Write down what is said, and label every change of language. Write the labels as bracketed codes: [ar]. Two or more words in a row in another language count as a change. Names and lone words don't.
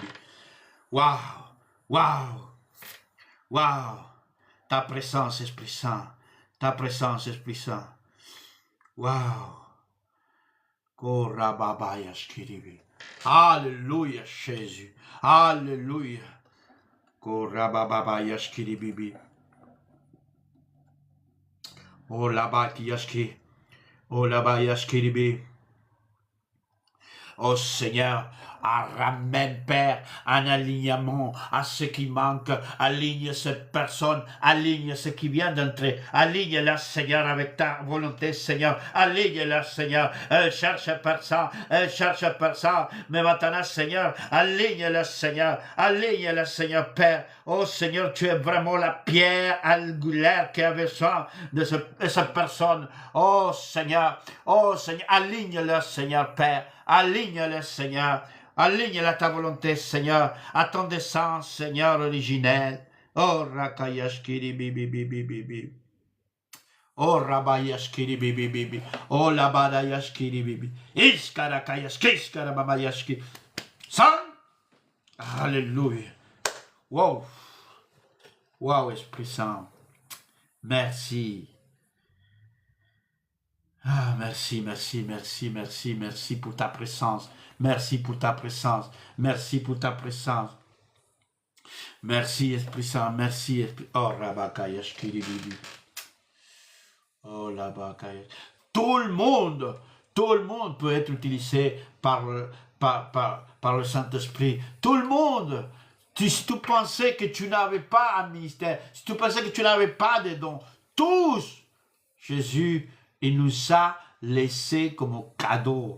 [fr] Waouh, waouh, waouh, ta présence, Esprit Saint, ta présence, Esprit Saint, waouh, oh Rababayashkiri. Alléluia, Jésus, alléluia, oh Rababayashkiri bibi. Oh Labaki, oh Labayashkiribi. Oh Seigneur, ramène, Père, un alignement à ce qui manque, aligne cette personne, aligne ce qui vient d'entrer, aligne-la, Seigneur, avec ta volonté, Seigneur, aligne-la, Seigneur, elle cherche personne, mais maintenant, Seigneur, aligne-la, Seigneur, Père, oh Seigneur, tu es vraiment la pierre angulaire qui a besoin de cette personne, oh Seigneur, aligne-le, Seigneur, Père, aligne-le, Seigneur, aligne-le à ta volonté, Seigneur, à ton dessein, Seigneur, originel. Oh, Rakayashkiri, bibi, bibi, bibi. Oh, Rabayashkiri, bibi, bibi. Oh, Labadayashkiri, bibi. Iskarakayashkiri, Iskarababayashkiri. Saint. Alléluia. Wow. Wow, Esprit Saint. Merci. Ah, merci, merci, merci, merci, merci pour ta présence. Merci pour ta présence. Merci pour ta présence. Merci, Esprit Saint. Merci, Esprit. Oh, Rabakayashkiri, bibi. Oh, Labakaya. Tout le monde peut être utilisé par le Saint-Esprit. Tout le monde. Si tu pensais que tu n'avais pas un ministère, si tu pensais que tu n'avais pas de dons, tous, Jésus, il nous a laissé comme cadeau.